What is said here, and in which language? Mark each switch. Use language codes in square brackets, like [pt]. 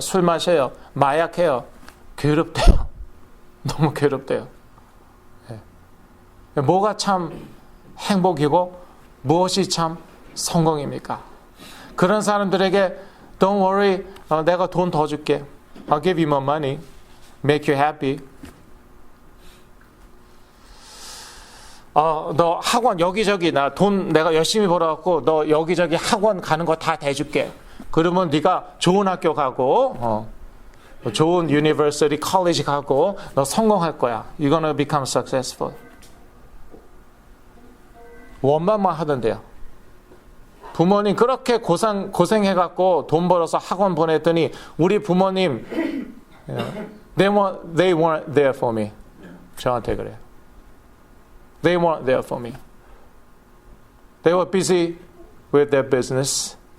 [ko] 술 마셔요. 마약해요. 괴롭대요. 너무 괴롭대요. 뭐가 참 행복이고 무엇이 참 성공입니까? 그런 사람들에게 [en] Don't worry, [ko] 내가 돈 더 줄게. [en] I'll give you more money, make you happy. [ko] 너 학원 여기저기 나 돈 내가 열심히 벌어갖고 너 여기저기 학원 가는 거 다 대줄게. 그러면 네가 좋은 학교 가고 좋은 university, college 가고 너 성공할 거야. [en] You're gonna become successful. [ko] 원망만 하던데요. 부모님 그렇게 고생해갖고 돈 벌어서 학원 보냈더니 우리 부모님 [en] they weren't there for me. [ko] 저한테 그래요. [en] They weren't there for me. They were busy with their business.